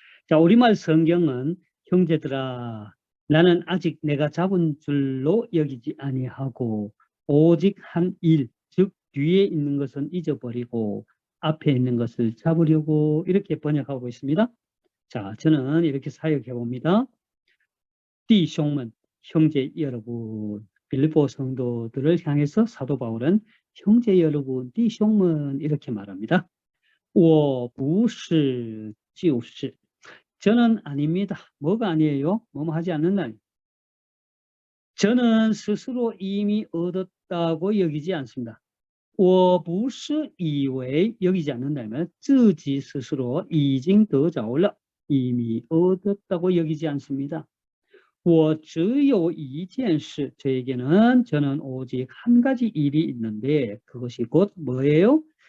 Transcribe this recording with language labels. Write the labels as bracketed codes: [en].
[ko] 자, 우리말 성경은 형제들아, 나는 아직 내가 잡은 줄로 여기지 아니하고 오직 한 일, 즉 뒤에 있는 것은 잊어버리고 앞에 있는 것을 잡으려고 이렇게 번역하고 있습니다. 자, 저는 이렇게 사역해 봅니다. [zh] 弟兄们, [ko] 형제 여러분, 빌립보 성도들을 향해서 사도 바울은 형제 여러분, 弟兄们 이렇게 말합니다. [zh] 我不是就是 [ko] 저는 아닙니다. 뭐가 아니에요? 뭐뭐 하지 않는다. 저는 스스로 이미 얻었다고 여기지 않습니다. [zh] 我不是以为 [ko] 여기지 않는다면 [zh] 自己 [ko] 스스로 [zh] 已经得着了 [ko] 이미 얻었다고 여기지 않습니다. [zh] 我只有一件事 [ko] 저는 오직 한 가지 일이 있는데 그것이 곧 뭐예요?